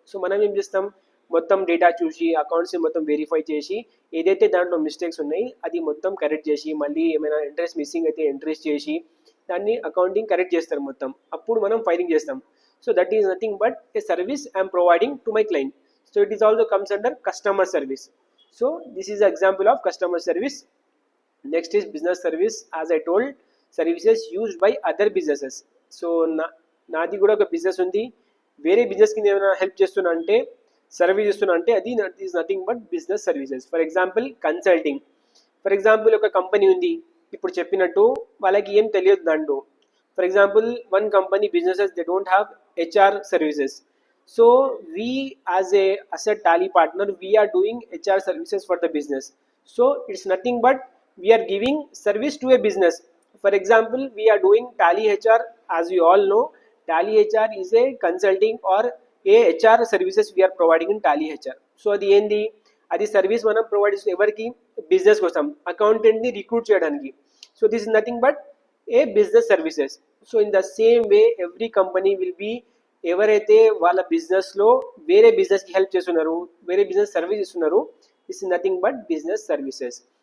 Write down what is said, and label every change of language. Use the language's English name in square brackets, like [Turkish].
[Telugu] So మనం ఏం చేస్తాం, మొత్తం డేటా చూసి అకౌంట్స్ని మొత్తం వెరిఫై చేసి ఏదైతే దాంట్లో మిస్టేక్స్ ఉన్నాయి అది మొత్తం కరెక్ట్ చేసి, మళ్ళీ ఏమైనా ఎంట్రీస్ మిస్సింగ్ అయితే ఎంట్రీస్ చేసి దాన్ని అకౌంటింగ్ కరెక్ట్ చేస్తారు మొత్తం. అప్పుడు మనం ఫైలింగ్ చేస్తాం. [English] So that is nothing but a service I'm providing to my client. So it is also comes under customer service. So this is an example of customer service. Next is business service. As I told, services used by other businesses. [Telugu] So నాది కూడా ఒక business ఉంది, వేరే బిజినెస్కి నేను ఏమైనా help చేస్తున్నా అంటే, సర్వీస్ ఇస్తున్నా అంటే అది [English] Is nothing but business services. [Telugu] For example consulting. For example ఒక కంపెనీ ఉంది, ఇప్పుడు చెప్పినట్టు వాళ్ళకి ఏం తెలియదు దాంట్లో. [English] For example one company businesses they don't have HR services. So we as a Tally partner, we are doing HR services for the business. So it's nothing but we are giving service to a business. For example, we are doing Tally HR. As you all know, Tally HR is a consulting or a HR services we are providing in Tally HR. [Telugu] So అది service మనం provide చేస్తే ఎవరికి, business కోసం, అకౌంటెంట్ని recruit చేయడానికి. [English] So this is nothing but a business services. So in the same way every company will be, [Telugu] ఎవరైతే వాళ్ళ బిజినెస్లో వేరే బిజినెస్కి హెల్ప్ చేస్తున్నారు, వేరే బిజినెస్ సర్వీస్ ఇస్తున్నారు, [English] This is nothing but business services.